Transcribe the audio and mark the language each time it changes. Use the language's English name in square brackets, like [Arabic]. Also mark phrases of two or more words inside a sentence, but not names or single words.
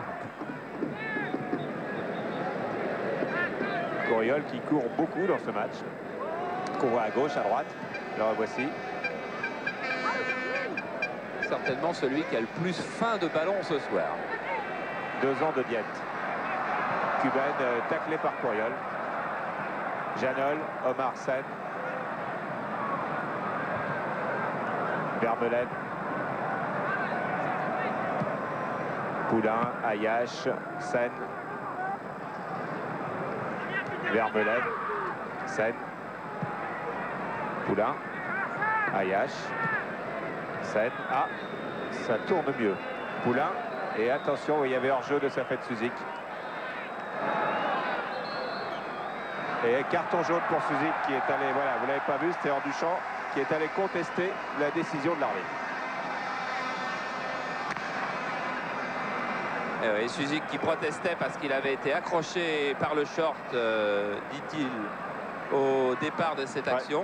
[French] Couriol qui court beaucoup dans ce match. Qu'on voit à gauche, à droite. Le revoici. Certainement celui qui a le plus faim de ballon ce soir. 2 ans de diète. Cubaine taclé par Couriol. Janol, Omar Sen. Vermeulen. Poulain, Ayache, Sen. Vermeulen. Sen. Poulain. Ayache. Sen. Ah, ça tourne mieux. Poulain. Et attention, il y avait hors-jeu de Safet Suzik. Et carton jaune pour Suzik qui est allé, voilà, vous l'avez pas vu, c'était hors du champ, qui est allé contester la décision de l'arbitre. Et Suzik qui protestait parce qu'il avait été accroché par le short, dit-il, au départ de cette action.